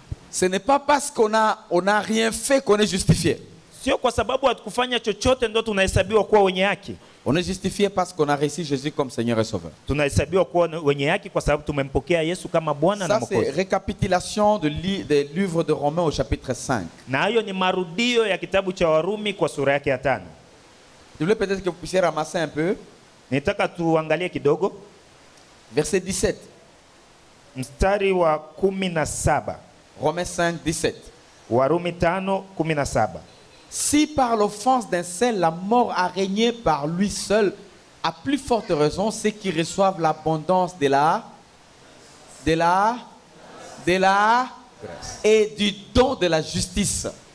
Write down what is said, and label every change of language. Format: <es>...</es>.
<fr>ce n'est pas parce qu'on a rien fait qu'on est justifié.</fr> <sw>Sio kwa sababu hatukufanya chochote ndio tunahesabiwa kuwa wenye haki.</sw> <fr>On est justifié parce qu'on a reçu Jésus comme Seigneur et Sauveur.</fr> <sw>Tunahesabiwa kuwa wenye haki kwa sababu tumempokea Yesu kama Bwana na Mwokozi.</sw> <fr>Ça c'est récapitulation de livre de Romains au chapitre 5.</fr> <sw>Na hayo ni marudio ya kitabu cha Warumi kwa sura yake ya 5.</sw> <fr>Je voulais peut-être que vous puissiez ramasser un peu.</fr> <sw>Nitaka tuangalie kidogo.</sw> <fr>Verset 17.</fr> <sw>Mstari wa 17.</sw> <fr>Romains 5, 17.</fr> <sw>Warumi 5:17.</sw> <fr>Si par l'offense d'un seul la mort a régné par lui seul, à plus forte raison ceux qui reçoivent l'abondance de la grâce et du don de la justice.</fr>